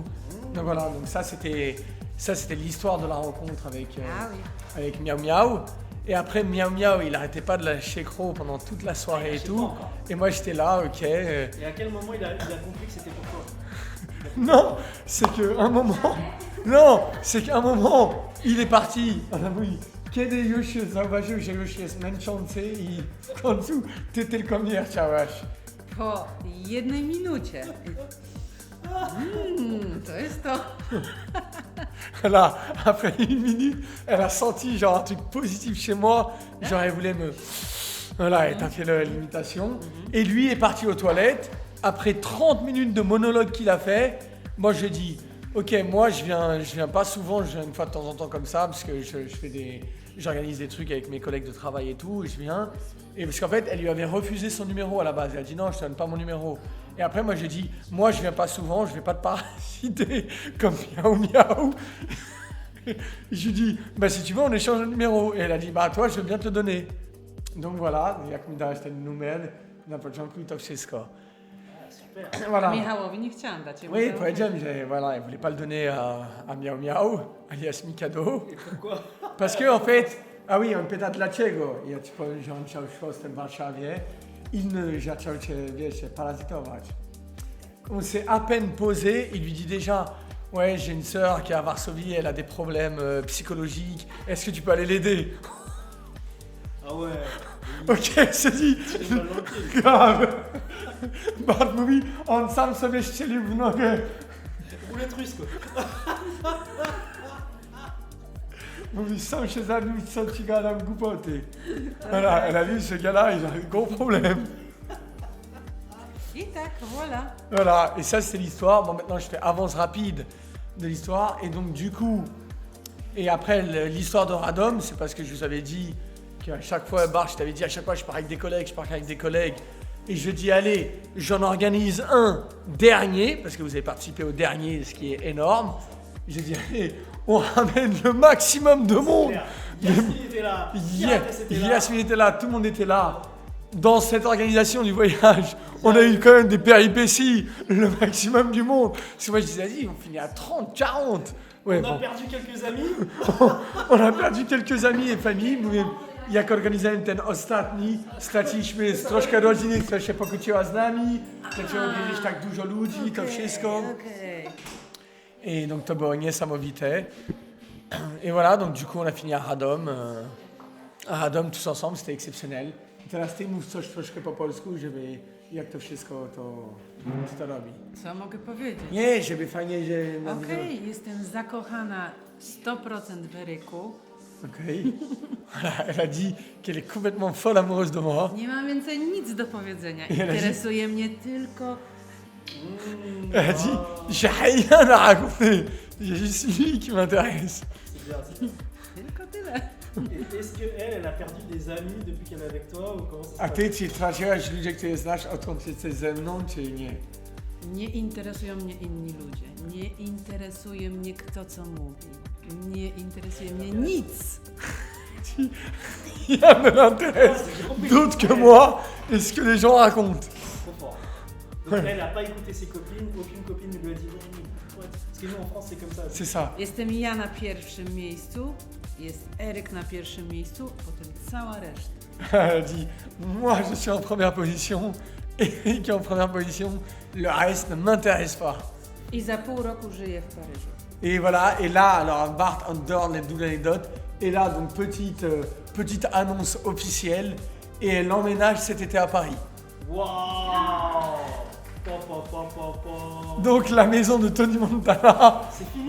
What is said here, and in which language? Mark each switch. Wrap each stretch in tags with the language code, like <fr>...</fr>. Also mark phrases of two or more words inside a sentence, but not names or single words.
<fr>Donc voilà, donc ça c'était l'histoire de la rencontre avec Miao Miao. Et après Miao Miao il arrêtait pas de lâcher croc pendant toute la soirée et tout. Et moi j'étais là, ok. Et à quel moment il a compris que c'était pour toi? Non, c'est qu'un moment, il est parti.</fr> <pl>Kiedy już zauważył, że już jest męczący i w końcu ty tylko mnie chciałaś. Po 1 minucie. To jest to.</pl> <fr>Voilà, après 1 minute, elle a senti genre un truc positif chez moi. Genre elle voulait me... Voilà, elle t'a fait l'imitation. Et lui est parti aux toilettes. Après 30 minutes de monologue qu'il a fait, moi je dis ok, moi je viens pas souvent, je viens une fois de temps en temps comme ça parce que j'organise des trucs avec mes collègues de travail et tout, et je viens. Et parce qu'en fait, elle lui avait refusé son numéro à la base. Elle a dit non, je te donne pas mon numéro. Et après, moi j'ai dit moi je viens pas souvent, je vais pas te parasiter comme Miao Miao. Je lui dis bah si tu veux, on échange le numéro. Et elle a dit bah toi, je veux bien te le donner. Donc voilà,</fr> <pl>jak mi dałeś ten numer, na początku to wszystko.</pl> <fr>Voilà.</fr> <pl>Michałowi nie chciałam dać.</pl> <fr>Oui,</fr> <pl>powiedziałem, że</pl> <fr>voilà, elle voulait pas le donner à Miao Miao, alias Mikado. Et pourquoi? Parce que en fait, A oui,</fr> <pl>on pyta dlaczego. Ja ci powiem, że on chciał w Warszawie. Il zaczął cię, wiesz, parasitować.</pl> <fr>On s'est à peine posé, il lui dit déjà ouais, j'ai une sœur qui est à Varsovie, elle a des problèmes psychologiques, est-ce que tu peux aller l'aider? Ah ouais. Ok, c'est dit. C'est pas gentil. Grave.</fr> <pl>Bart mówi, on sam sobie strzelił w nogę.</pl> <fr>Roulette russe quoi.</fr> <pl>Mówi, sam się zabił, co ci gadam głupoty.</pl> <fr>Voilà, elle a vu ce gars-là, il a un gros problème.</fr> <pl>I tak,</pl> <fr>voilà. Voilà, et ça c'est l'histoire. Bon, maintenant je fais avance rapide de l'histoire. Et donc du coup, et après l'histoire de Radom, c'est parce que je vous avais dit qu'à chaque fois, Bart, je t'avais dit à chaque fois je pars avec des collègues, Et je dis, allez, j'en organise un dernier, parce que vous avez participé au dernier, ce qui est énorme. J'ai dit, allez, on ramène le maximum de monde. Yasmine était là. Yasmine était là, tout le monde était là. Dans cette organisation du voyage, on a eu quand même des péripéties, le maximum du monde. Parce que moi je disais, vas-y, on finit à 30, 40. Ouais, On a bon. perdu quelques amis. On a perdu quelques amis et familles.</fr> <pl>Mówię, jak organizowałem ten ostatni, straciliśmy troszkę rodziny, która się pokłóciła z nami, zaczęło wiedzieć tak dużo ludzi, to wszystko. Okej.</pl> <fr>Et donc</fr> <pl>to było niesamowite.</pl> <fr>Et voilà, donc du coup on a fini à Radom. À Radom tous ensemble, c'était exceptionnel.</fr> <pl>I teraz ty mów coś troszkę po polsku, żeby jak to wszystko to robi. Co mogę powiedzieć? Nie, żeby fajnie, że... Okej, jestem zakochana 100% w Eryku. Okej.</pl> <fr>Voilà, elle a dit qu'elle est complètement folle amoureuse de moi.</fr> <pl>Nie mam więcej nic do powiedzenia. Ja na Interesuje mnie tylko...</pl> <fr>Elle a dit, j'ai rien à raconter. J'ai juste lui qui m'intéresse. C'est bien, c'est bien.</fr> <pl>Tylko tyle.</pl> <fr>Et est-ce qu'elle a perdu des amis depuis qu'elle est avec toi ou comment ça se</fr> <pl>A</pl> <fr>passe?</fr> <pl>ty, czy traciłaś ludzi, których znasz, odkąd jesteś ze mną, czy nie? Nie interesują mnie inni ludzie. Nie interesuje mnie kto co mówi. Nie interesuje mnie nic.</pl> <fr>Rien ne l'intéresse d'autre que moi et ce que les gens racontent. Trop fort. Donc elle n'a pas écouté ses copines, aucune copine ne lui a dit ouais, parce que nous en France c'est comme ça. C'est ça.</fr> <pl>Jestem ja na pierwszym miejscu, jest Eryk na pierwszym miejscu, potem cała reszta.</pl> <fr>Elle a dit, moi je suis en première position, Eric est en première position, le reste ne m'intéresse pas.</fr> <pl>I za pół roku żyję w Paryżu.</pl> <fr>Et voilà, et là, alors Bart en dehors de l'anecdote, et là donc petite annonce officielle, et elle emménage cet été à Paris. Waouh. Pa. Donc la maison de Tony Montana, C'est fini.</fr>